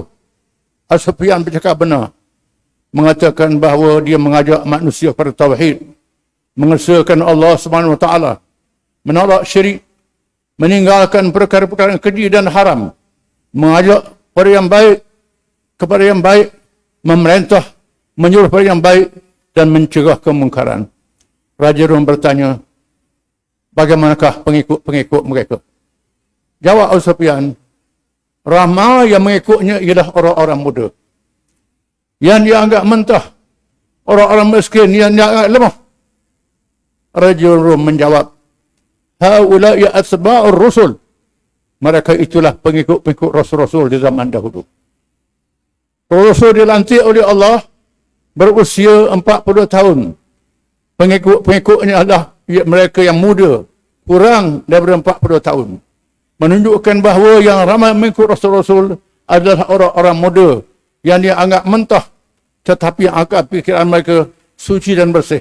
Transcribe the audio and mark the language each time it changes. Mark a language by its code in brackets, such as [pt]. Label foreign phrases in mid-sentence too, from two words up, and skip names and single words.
[ms] Abu Sufyan bercakap benar, mengatakan bahawa dia mengajak manusia pada tauhid, mengesahkan Allah [ar] سبحانه وتعالى, [ms] menolak syirik, meninggalkan perkara-perkara keji dan haram, mengajak pada yang baik kepada yang baik, memerintah, menyuruh pada yang baik, dan mencegah kemungkaran. Raja Rom bertanya, bagaimanakah pengikut-pengikut mereka? Jawab Abu Sufyan, ramai yang mengikutnya ialah orang-orang muda. yang dianggap mentah, orang-orang miskin yang dianggap lemah. Rajul Rum menjawab, [ar] هؤلاء أتباع الرسل. [ms] Mereka itulah pengikut-pengikut Rasul-Rasul di zaman dahulu. Rasul dilantik oleh Allah berusia 40 tahun. Pengikut-pengikutnya adalah mereka yang muda, kurang daripada 40 tahun. Menunjukkan bahawa yang ramai mengikut Rasul-Rasul adalah orang-orang muda yang dianggap mentah, tetapi yang akal fikiran mereka suci dan bersih.